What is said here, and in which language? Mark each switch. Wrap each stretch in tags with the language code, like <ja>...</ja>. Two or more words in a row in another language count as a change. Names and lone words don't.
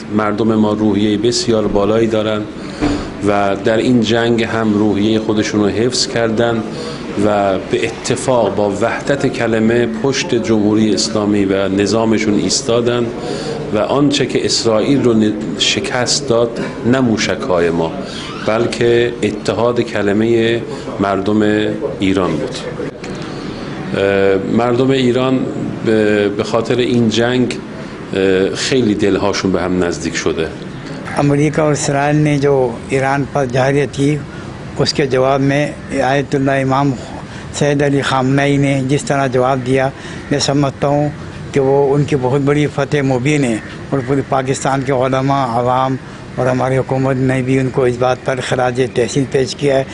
<fa>مردم ما روحیه بسیار بالایی دارند و در این جنگ هم روحیه خودشون رو حفظ کردن و به اتفاق با وحدت کلمه پشت جمهوری اسلامی و نظامشون ایستادن و آنچه که اسرائیل رو شکست داد نه موشک‌های ما بلکه اتحاد کلمه مردم ایران بود. مردم ایران به خاطر این جنگ خیلی دلهاشون به هم نزدیک شده.</fa> <ur>امریکہ اور اسرائیل نے جو ایران پر جارحیت کی، اس کے جواب میں آیت اللہ امام سید علی خامنئی نے جس طرح جواب دیا، میں سمجھتا ہوں کہ وہ ان کی بہت بڑی فتح مبین ہے، اور پورے پاکستان کے علماء، عوام اور ہماری حکومت نے بھی ان کو اس بات پر خراج تحسین پیش کیا ہے۔</ur>